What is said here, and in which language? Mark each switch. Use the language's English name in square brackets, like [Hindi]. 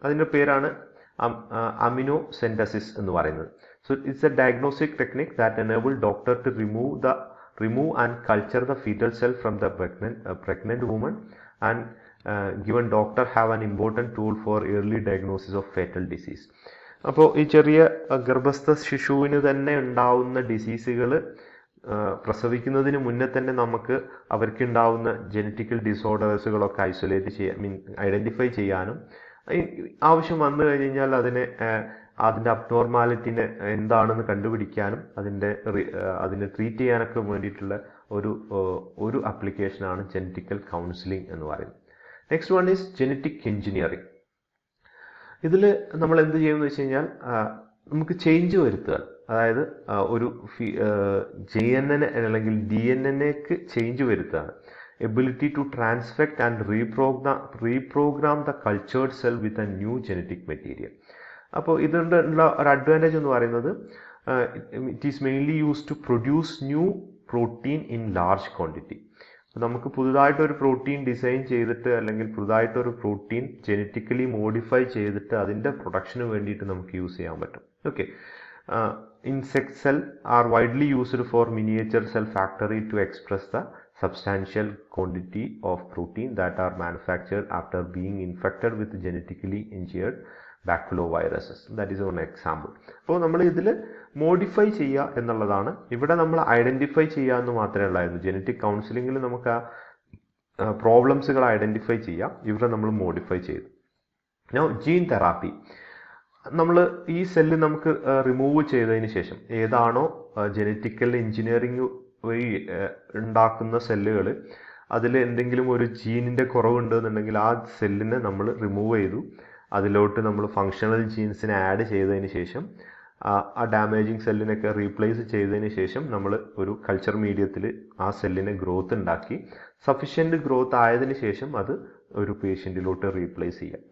[Malayalam] അതിന്റെ പേരാണ് amniocentesis എന്ന് പറയുന്നത്. [English] So it's a diagnostic technique that enable doctor to remove and culture the fetal cell from the pregnant woman, and given doctor have an important tool for early diagnosis of fetal disease. [Malayalam] അപ്പോൾ ഈ ചെറിയ ഗർഭസ്ഥ ശിശുവിന് തന്നെ ഉണ്ടാവുന്ന ഡിസീസുകൾ പ്രസവിക്കുന്നതിന് മുന്നേ തന്നെ നമുക്ക് അവർക്ക് ഉണ്ടാവുന്ന ജനറ്റിക്കൽ ഡിസോർഡേഴ്സുകളൊക്കെ ഐസൊലേറ്റ് ചെയ്യാൻ, ഐഡന്റിഫൈ ചെയ്യാനും ആവശ്യം വന്നു കഴിഞ്ഞാൽ അതിന്റെ അബ്നോർമാലിറ്റിനെ എന്താണെന്ന് കണ്ടുപിടിക്കാനും അതിനെ ട്രീറ്റ് ചെയ്യാനൊക്കെ വേണ്ടിയിട്ടുള്ള ഒരു ആപ്ലിക്കേഷനാണ് ജനറ്റിക്കൽ കൗൺസിലിംഗ് എന്ന് പറയുന്നത്. [English] Next one is genetic engineering. [Malayalam] ഇതിൽ നമ്മൾ എന്ത് ചെയ്യുമെന്ന് വെച്ച് കഴിഞ്ഞാൽ നമുക്ക് ചേഞ്ച് വരുത്തുക, അതായത് ഒരു JNN അല്ലെങ്കിൽ DNNക്ക് change വരുത്തുകയാണ്. [English] Ability to transfect and reprogram the cultured cell with a new genetic material. [Malayalam] അപ്പോൾ ഇതിനുള്ള ഒരു അഡ്വാൻറ്റേജ് എന്ന് പറയുന്നത് [English] It is mainly use to produce new protein in large quantity. [Malayalam] നമുക്ക് പുതുതായിട്ടൊരു പ്രോട്ടീൻ ഡിസൈൻ ചെയ്തിട്ട് അല്ലെങ്കിൽ പുതുതായിട്ടൊരു പ്രോട്ടീൻ ജനറ്റിക്കലി മോഡിഫൈ ചെയ്തിട്ട് അതിൻ്റെ പ്രൊഡക്ഷന് വേണ്ടിയിട്ട് നമുക്ക് യൂസ് ചെയ്യാൻ പറ്റും. [English] Okay, insect cell are widely used for miniature cell factory to express the substantial quantity of protein that are manufactured after being infected with genetically engineered baculoviruses. That is one example. [Malayalam] അപ്പോൾ നമ്മൾ ഇതിൽ modify ചെയ്യുക എന്നുള്ളതാണ്. ഇവിടെ നമ്മൾ identify ചെയ്യുക എന്ന് മാത്രമേ ഉള്ളായിരുന്നു. ജനറ്റിക് കൗൺസിലിംഗിൽ നമുക്ക് ആ പ്രോബ്ലംസുകൾ ഐഡന്റിഫൈ ചെയ്യാം, ഇവിടെ നമ്മൾ മോഡിഫൈ ചെയ്തു. ജീൻ തെറാപ്പി, നമ്മൾ ഈ സെല്ല് നമുക്ക് റിമൂവ് ചെയ്തതിന് ശേഷം ഏതാണോ ജനറ്റിക്കൽ എഞ്ചിനീയറിംഗ് വഴി ഉണ്ടാക്കുന്ന സെല്ലുകൾ, അതിൽ എന്തെങ്കിലും ഒരു ജീനിന്റെ കുറവുണ്ട് എന്നുണ്ടെങ്കിൽ ആ സെല്ലിനെ നമ്മൾ റിമൂവ് ചെയ്തു, അതിലോട്ട് നമ്മൾ ഫങ്ഷണൽ ജീൻസിനെ ആഡ് ചെയ്തതിന് ശേഷം ആ ഡാമേജിങ് സെല്ലിനൊക്കെ റീപ്ലേസ് ചെയ്തതിന് ശേഷം നമ്മൾ ഒരു കൾച്ചർ മീഡിയത്തിൽ ആ സെല്ലിനെ ഗ്രോത്ത് ഉണ്ടാക്കി സഫിഷ്യന്റ് ഗ്രോത്ത് ആയതിനു ശേഷം അത് ഒരു പേഷ്യന്റിലോട്ട് റീപ്ലേസ് ചെയ്യാം.